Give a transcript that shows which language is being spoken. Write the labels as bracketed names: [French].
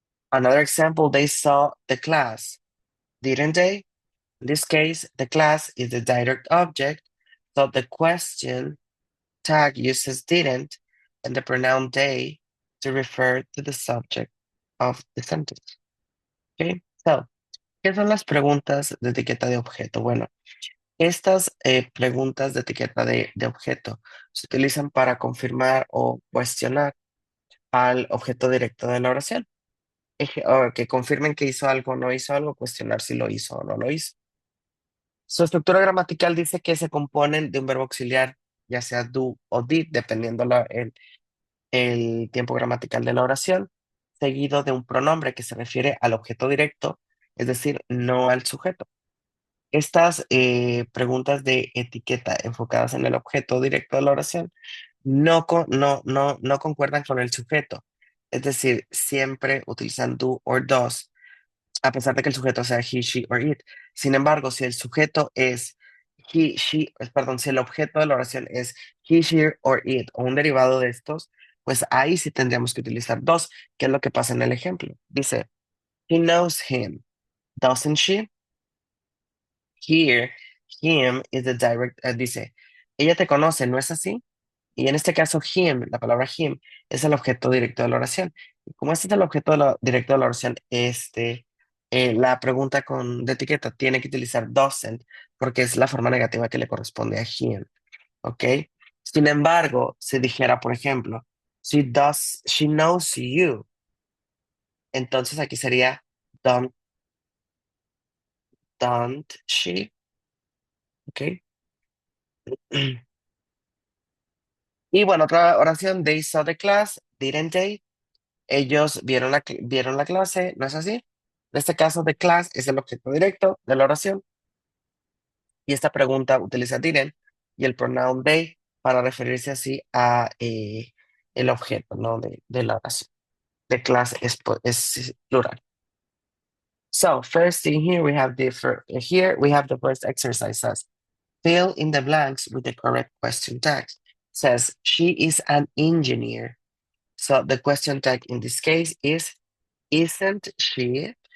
[English] Another example, they saw the class, didn't they? In this case, the class is the direct object, so the question tag uses didn't and the pronoun they to refer to the subject of the sentence. [Spanish] Okay, so, ¿qué son las preguntas de etiqueta de objeto? Bueno, estas preguntas de etiqueta de objeto se utilizan para confirmar o cuestionar al objeto directo de la oración. O que confirmen que hizo algo o no hizo algo, cuestionar si lo hizo o no lo hizo. Su estructura gramatical dice que se componen de un verbo auxiliar, ya sea do o did, dependiendo el tiempo gramatical de la oración, seguido de un pronombre que se refiere al objeto directo, es decir, no al sujeto. Estas preguntas de etiqueta enfocadas en el objeto directo de la oración no concuerdan con el sujeto. Es decir, siempre utilizan do or does, a pesar de que el sujeto sea he, she or it. Sin embargo, si el sujeto es he, she, perdón, si el objeto de la oración es he, she or it o un derivado de estos, pues ahí sí tendríamos que utilizar dos, que es lo que pasa en el ejemplo. Dice, [English] he knows him, doesn't she? Here, him is the direct, [Spanish] dice, ella te conoce, ¿no es así? Y en este caso, him, la palabra him, es el objeto directo de la oración. Y como este es el objeto directo de la oración, la pregunta de etiqueta tiene que utilizar doesn't, porque es la forma negativa que le corresponde a him, ¿ok? Sin embargo, si dijera, por ejemplo, [English] she knows you, [Spanish] entonces aquí sería don't, [English] don't she, [Spanish] ¿ok? Y bueno, otra oración, [English] they saw the class, didn't they? [Spanish] Ellos vieron la clase, ¿no es así? En este caso, the class es el objeto directo de la oración y esta pregunta utiliza didn't y el pronoun they para referirse así a el objeto, ¿no? De la oración. The class es plural. [English] So, first thing here we have the first exercise says, fill in the blanks with the correct question tag. Says, she is an engineer. So the question tag in this case is, isn't she?